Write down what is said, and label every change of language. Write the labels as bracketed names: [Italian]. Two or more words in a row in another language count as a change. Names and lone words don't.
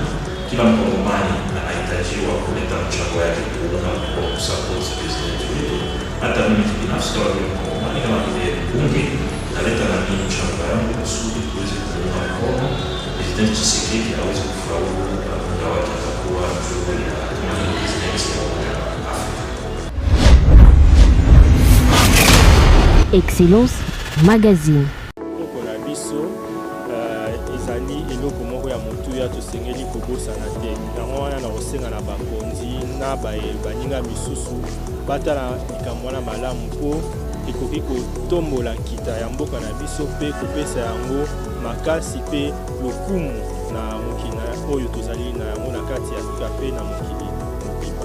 [Swahili] Kila Mkongomani anahitajiwa kuleta mchango yake kuunga mkono kusupport presidenti wetu. Hata mimi binafsi kama vile Mkongomani, kama vile bunge, naleta na mimi mchango yangu kusudi tuweze kuunga mkono presidenti Tshisekedi aweze kufaulu muda wake atakuwa juu ya presidenti wa Umoja wa Afrika. Excellence Magazine. [Lingala] Kuna biso ezali eloko moko ya motuya tosengeli kobosana te. Yango wana na kosenga na bakonzi na baninga misusu batala likambo wana malamu mpo ekoki kotombola nkita ya mboka na biso mpe kopesa yango makasi mpe lokumu na mokili oyo tozali na yango na kati ya Afrika mpe na mokili mobimba.